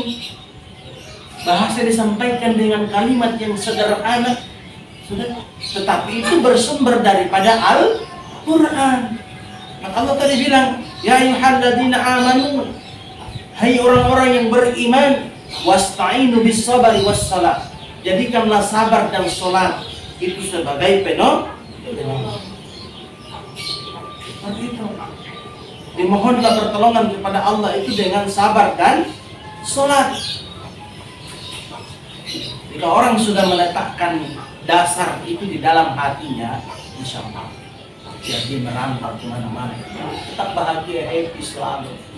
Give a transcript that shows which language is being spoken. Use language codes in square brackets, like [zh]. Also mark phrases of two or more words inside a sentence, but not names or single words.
[id] Bahasa disampaikan dengan kalimat yang sederhana, sudah. Tetapi itu bersumber daripada Al-Quran. Maka Allah tadi bilang, [ar] يا أيها الذين آمنوا, [id] hai orang-orang yang beriman, [ar] واستعينوا بالصبر والصلاة. [id] Jadikanlah sabar dan salat itu sebagai penolong. Seperti itu. Dimohonlah pertolongan kepada Allah itu dengan sabar dan salat. Jika orang sudah meletakkan dasar itu di dalam hatinya, [ar] إن شاء الله [id] dia merantau kemana-mana, tetap bahagia, happy selalu.